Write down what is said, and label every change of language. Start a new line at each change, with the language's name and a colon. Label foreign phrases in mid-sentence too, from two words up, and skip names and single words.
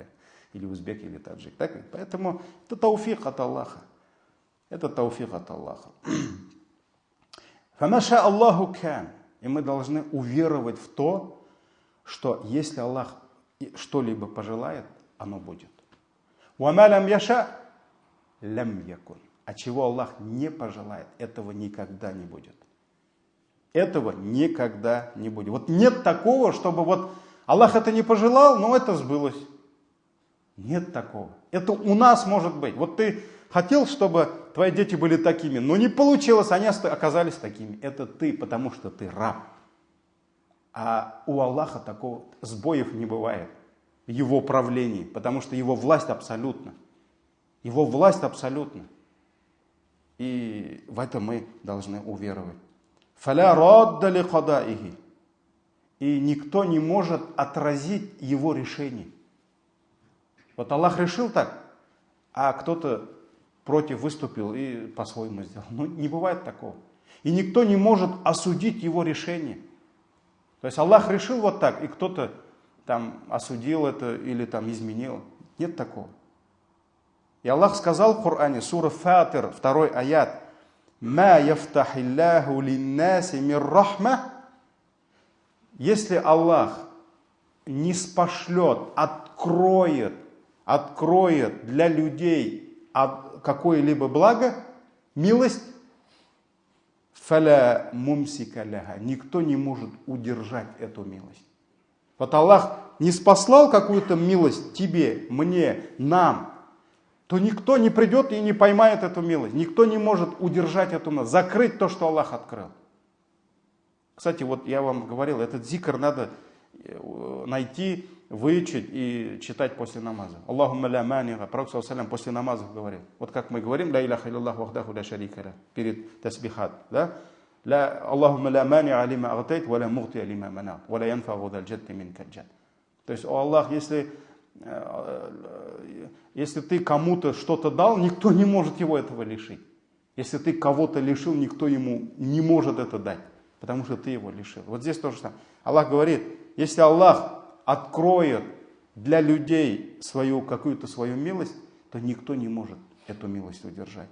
Russian: Или узбек, или таджик. Так ведь? Поэтому это тауфик от Аллаха. Это тауфик от Аллаха.
Arabic: فما شاء الله كان.
Russian: И мы должны уверовать в то, что если Аллах что-либо пожелает, оно будет.
Arabic: وما لم يشأ لم يكن.
Russian: А чего Аллах не пожелает, этого никогда не будет. Этого никогда не будет. Вот нет такого, чтобы вот Аллах это не пожелал, но это сбылось. Нет такого. Это у нас может быть. Вот ты хотел, чтобы твои дети были такими, но не получилось, они оказались такими. Это ты, потому что ты раб. А у Аллаха такого сбоев не бывает в его правлении, потому что его власть абсолютна. Его власть абсолютна. И в это мы должны уверовать.
Arabic: «فلا راد لقضائه».
Russian: И никто не может отразить его решение. Вот Аллах решил так, а кто-то против выступил и по-своему сделал. Ну, не бывает такого. И никто не может осудить его решение. То есть Аллах решил вот так, и кто-то там осудил это или там изменил. Нет такого. И Аллах сказал в Коране, сура Фатир, 2 аят:
Arabic: «ما يفتح الله للناس من رحمة».
Russian: Если Аллах не спошлет, откроет для людей какое-либо благо, милость,
Arabic: فلا ممسك لها,
Russian: никто не может удержать эту милость. Вот Аллах не спаслал какую-то милость тебе, мне, нам, то никто не придет и не поймает эту милость. Никто не может удержать эту милость, закрыть то, что Аллах открыл. Кстати, вот я вам говорил, этот зикр надо найти, выучить и читать после намаза.
Arabic: اللهم لا مانع.
Russian: Пророк саллаллаху после намаза говорил. Вот как мы говорим,
Arabic: لا إله إلا الله وحده لا شريك له,
Russian: перед тасбихат. Да?
Arabic: اللهم لا مانع لما أعطيت، ولا معطي لما منعت، ولا ينفع ذا الجد منك الجد.
Russian: То есть, о Аллах, если ты кому-то что-то дал, никто не может его этого лишить. Если ты кого-то лишил, никто ему не может это дать, потому что ты его лишил. Вот здесь то же самое. Аллах говорит, если Аллах откроет для людей какую-то свою милость, то никто не может эту милость удержать.